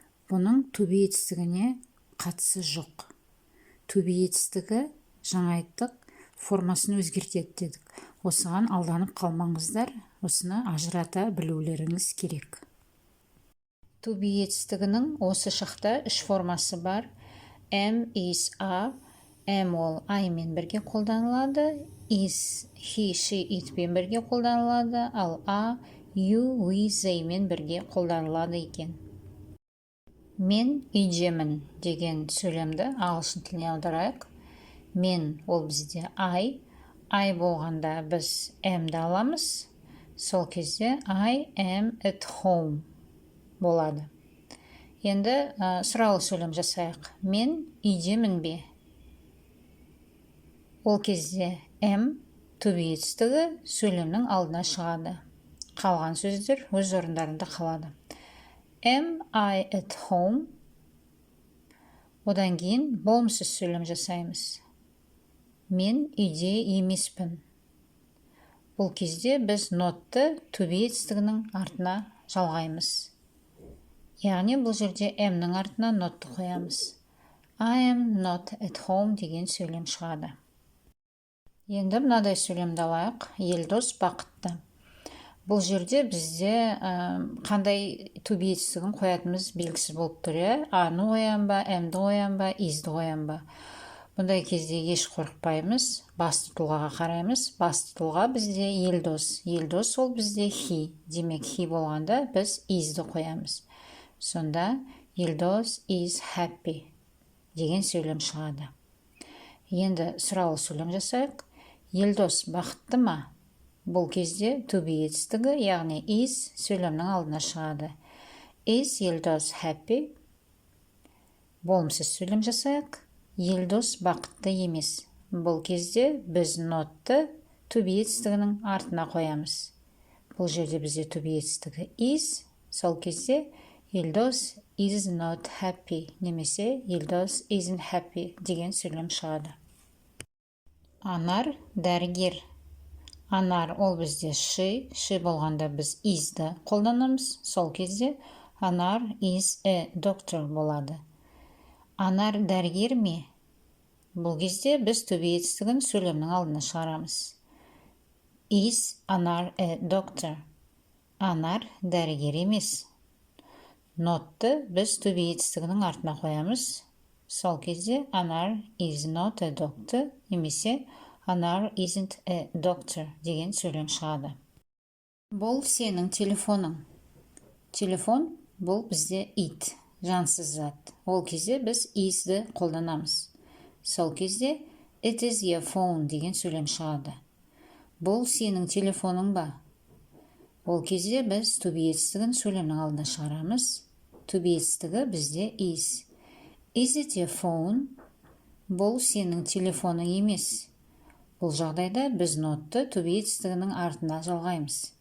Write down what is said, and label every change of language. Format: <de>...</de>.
<kk>Бұның to be етістігіне қатысы жоқ. To be етістігі, жаңа айттық, формасын өзгертеді дедік. Осыған алданып қалмаңыздар, осыны ажырата білулеріңіз керек. To be етістігінің осы шақта үш формасы бар.</kk> <en>Am, is, are.</en> <kk>Am ол I мен бірге қолданылады. Is, he, she, it пен бірге қолданылады. Ал are, you, we, they мен бірге қолданылады екен. Мен үйдемін деген сөйлемді ағылшын тіліне аударайық. Мен ол бізде I болғанда біз am'ді аламыз. Сол кезде</kk> <en>I am at home</en> <kk>болады. Енді сұраулы сөйлем жасайық. Мен үйдемін бе? Ол кезде am to be етістігі сөйлемнің алдына шығады. Қалған сөздер өз орындарында қалады.</kk> <en>Am I at home?</en> <kk>Одан кейін болымсыз сөйлем жасаймыз. Мен үйде емеспін. Бұл кезде біз not'ты to be етістігінің артына жалғаймыз. Яғни бұл жерде am'ның артына not'ты қоямыз.</kk> <en>I am not at home</en> <kk>деген сөйлем шығады. Енді мынадай сөйлемді алайық. Елдос бақытты. Бұл жерде бізде қандай to be етістігін қоятымыз белгісіз болып тұр. Аны қоям ба, am'ді қоям ба, is'ді қоям ба. Бұндай кезде еш қорықпаймыз. Басты тұлғаға қараймыз. Басты тұлға бізде елдос. Елдос ол бізде he. Демек he болғанда біз is'ді қоямыз. Сонда елдос</kk> <en>is happy</en> <kk>деген сөйлем шығады. Енді сұраулы сөйлем жасайық. Елдос бақытты ма? Бұл кезде to be етістігі, яғни is сөйлемнің алдына шығады.</kk> <en>Is Елдос happy?</en> <kk>Болымсыз сөйлем жасайық. Елдос бақытты емес. Бұл кезде біз not'ты to be етістігінің артына қоямыз. бұл жерде бізде to be етістігі is. Сол кезде Елдос</kk> <en>is not happy</en> <kk>немесе Елдос</kk> <en>isn't happy</en> <kk>деген сөйлем шығады. Анар дәрігер. Анар ол бізде she болғанда біз is'ді қолданамыз. Сол кезде Анар</kk> <en>is a doctor</en> <kk>болады. Анар дәрігер ме? Бұл кезде біз to be етістігін сөйлемнің алдына шығарамыз.</kk> <en>Is Анар a doctor?</en> <kk>Анар дәрігер емес. Not'ты біз to be етістігінің артына қоямыз. Сол кезде Анар</kk> <en>is not a doctor</en> <kk>немесе Анар</kk> <en>isn't a doctor</en> <kk>деген сөйлем шығады. Бұл сенің телефоның. Телефон бұл бізде it, жансыз зат. Ол кезде біз is'ді қолданамыз. Сол кезде</kk> <en>it is your phone</en> <kk>деген сөйлем шығады. Бұл сенің телефоның ба? Ол кезде біз to be етістігін сөйлемнің алдына шығарамыз. To be етістігі бізде is.</kk> <en>Is it your phone?</en> <kk>Бұл сенің телефоның емес. Бұл жағдайда біз not'ты to be етістігінің артына жалғаймыз.</kk>